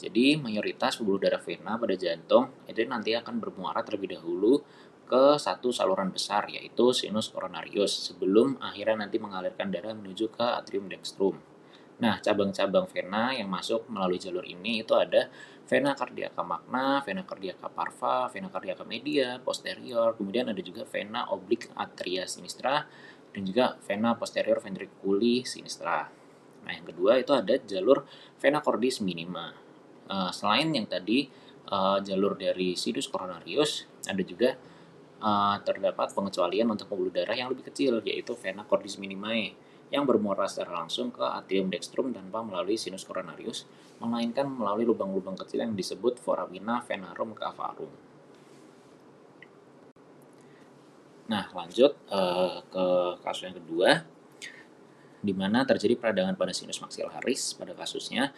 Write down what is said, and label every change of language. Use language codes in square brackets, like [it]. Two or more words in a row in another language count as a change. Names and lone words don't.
[id] Jadi mayoritas pembuluh darah vena pada jantung itu nanti akan bermuara terlebih dahulu ke satu saluran besar yaitu [la] sinus coronarius [id] sebelum akhirnya nanti mengalirkan darah menuju ke [la] atrium dextrum. [id] Nah, cabang-cabang vena yang masuk melalui jalur ini itu ada [la] vena cardiaca magna, vena cardiaca parva, vena cardiaca media, posterior, [id] kemudian ada juga [la] vena oblique atria sinistra, [id] dan juga [la] vena posterior ventriculi sinistra. [id] Nah, yang kedua itu ada jalur [la] vena cordis minima. [id] Selain yang tadi jalur dari [la] sinus coronarius, [id] ada juga terdapat pengecualian untuk pembuluh darah yang lebih kecil, yaitu [la] vena cordis minimae, [id] yang bermuara secara langsung ke [la] atrium dextrum [id] tanpa melalui [la] sinus coronarius, [id] melainkan melalui lubang-lubang kecil yang disebut [la] foramina venarum cavarum. [id] Nah, lanjut ke kasus yang kedua, di mana terjadi peradangan pada [la] sinus maxillaris [id] pada kasusnya.